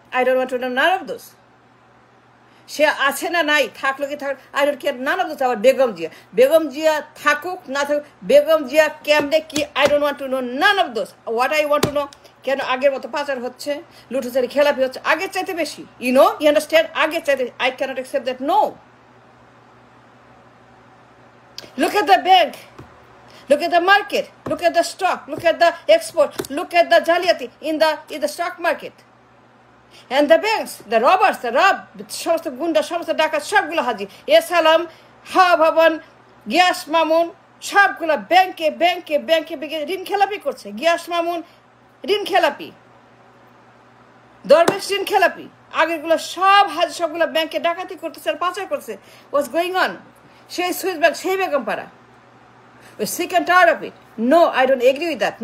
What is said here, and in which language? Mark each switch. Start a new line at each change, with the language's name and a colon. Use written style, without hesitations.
English: I don't want to know none of those.
Bangla: সে আছে না নাই, থাকলো কি থাক,
English: I don't care none of those.
Bangla: আবার বেগম জিয়া থাকুক না থাকুক, বেগম জিয়া ক্যাম্পে কি,
English: I don't want to know none of those. What I want to know,
Bangla: কেন আগের মতো পাচার হচ্ছে, লুটোচারি, খেলাপি হচ্ছে আগের চাইতে বেশি।
English: You understand?
Bangla: আগের চাইতে।
English: I cannot accept that. No, look at the bank, look at the market, look at the stock, look at the export, look at the জালিয়াতি in the stock market. And the banks, the robbers,
Bangla: সমস্ত গুন্ডা, সমস্ত ডাকাত সবগুলো হাজির। এসালাম, হাওয়া ভবন, গিয়াস মামুন সবগুলো ব্যাংকে ব্যাংকে ব্যাংকে ব্যাংকে ঋণ খেলাপি করছে। গিয়াস মামুন ঋণ খেলাপি, দরবেশ ঋণ খেলাপি, আগেরগুলো সব হাজির, সবগুলো ব্যাংকে ডাকাতি করতেছে আর পাচার করছে।
English: What's going on?
Bangla: সেই সুইস ব্যাংক, সেই Begumpara.
English: We're sick and tired of it. No, I don't agree with that.